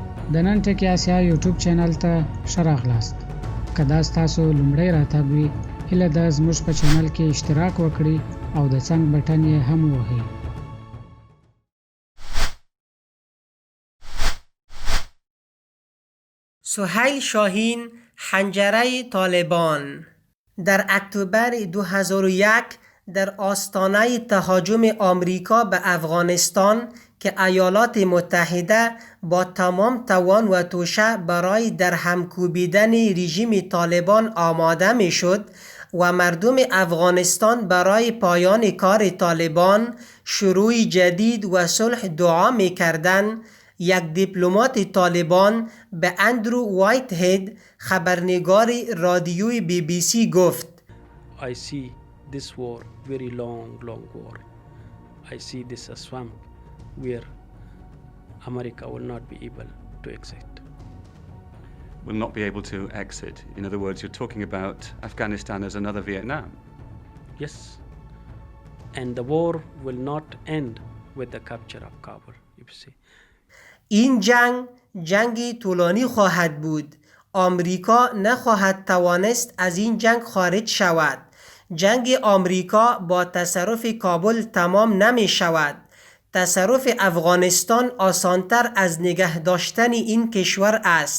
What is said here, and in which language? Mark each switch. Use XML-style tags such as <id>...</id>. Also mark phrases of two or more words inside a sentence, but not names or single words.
<ps>د نن ټکی آسیا یوټیوب چینل ته ښه راغلاست. که دا ستاسو لومړی راتګ وي، هیله ده زموږ په چینل کې اشتراک وکړئ او د څنګ بټن یې هم ووهئ. سهیل شاهین،</ps> <fa>حنجره طالبان. در اکتبر 2001 در آستانه تهاجم آمریکا به افغانستان که ایالات متحده با تمام توان و توشه برای درهم کوبیدن رژیم طالبان آماده می شد و مردم افغانستان برای پایان کار طالبان، شروع جدید و صلح دعا می کردند، یک دیپلمات طالبان به اندرو وایت هید، خبرنگار رادیوی BBC گفت:</fa> <en>I see this war very long war. I see this a swamp where America will not be able to exit. Will not be able to exit. In other words, you're talking about Afghanistan as another Vietnam. Yes. And the war will not end with the capture of Kabul, you see.</en> <fa>این جنگ طولانی خواهد بود. آمریکا نخواهد توانست از این جنگ خارج شود. جنگ آمریکا با تصرف کابل تمام نمی شود. تصرف افغانستان آسانتر از نگه داشتن این کشور است.</fa>